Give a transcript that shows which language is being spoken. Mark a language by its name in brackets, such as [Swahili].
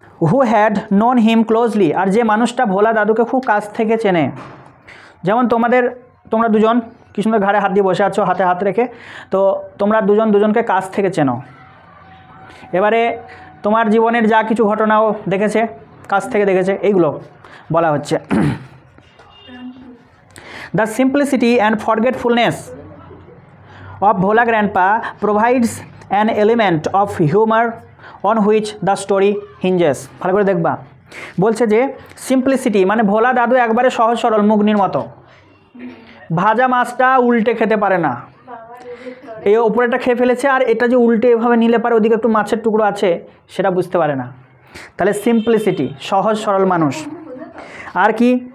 [English] who had known him closely, [Bangla] আর যে মানুষটা ভোলা দাদুকে খুব কাছ থেকে চেনে। যেমন তোমরা দুজন কি সুন্দর ঘাড়ে হাত দিয়ে বসে আছো, হাতে হাত রেখে, তো তোমরা দুজন দুজনকে কাছ থেকে চেনো। এবারে তোমার জীবনের যা কিছু ঘটনাও দেখেছে, কাছ থেকে দেখেছে, এইগুলো বলা হচ্ছে। [English] The simplicity and forgetfulness of Bhola Grandpa provides an element of humor on which the story hinges. [Bangla] ভালো করে দেখবা, বলছে যে সিম্পলিসিটি মানে ভোলা দাদু একবারে সহজ সরল মুগনির মতো। ভাজা মাছটা উল্টে খেতে পারে না, এই ওপরেটা খেয়ে ফেলেছে আর এটা যে উল্টে এভাবে নিলে পারে ওদিকে একটু মাছের টুকরো আছে সেটা বুঝতে পারে না। তাহলে সিম্পলিসিটি, সহজ সরল মানুষ। আর কি?